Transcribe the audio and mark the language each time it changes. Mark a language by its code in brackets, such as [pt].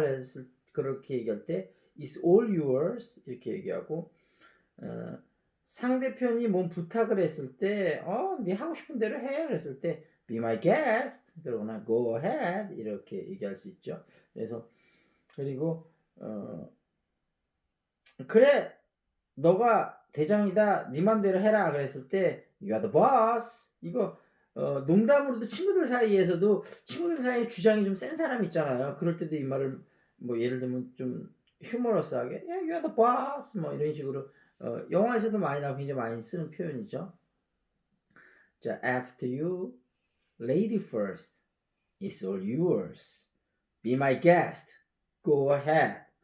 [ko] 그래서 그렇게 얘기할 때 It's all yours 이렇게 얘기하고 어, 상대편이 뭔 부탁을 했을 때 네 하고 싶은 대로 해. 그랬을 때 Be my guest 그러거나 Go ahead 이렇게 얘기할 수 있죠. 그래서 그리고 그래 너가 대장이다. 네 맘대로 해라. [en] 그랬을 때 You are the boss. [ko] 이거 농담으로도 친구들 사이에서도 친구들 사이에 주장이 좀 센 사람 있잖아요. 그럴 때도 이 말을 뭐 예를 들면 좀 휴머러스하게 Yeah, you are the boss 뭐 이런 식으로 영화에서도 많이 나오고 굉장히 많이 쓰는 표현이죠. [en] 자, after you, lady first. It's all yours. Be my guest. Go ahead.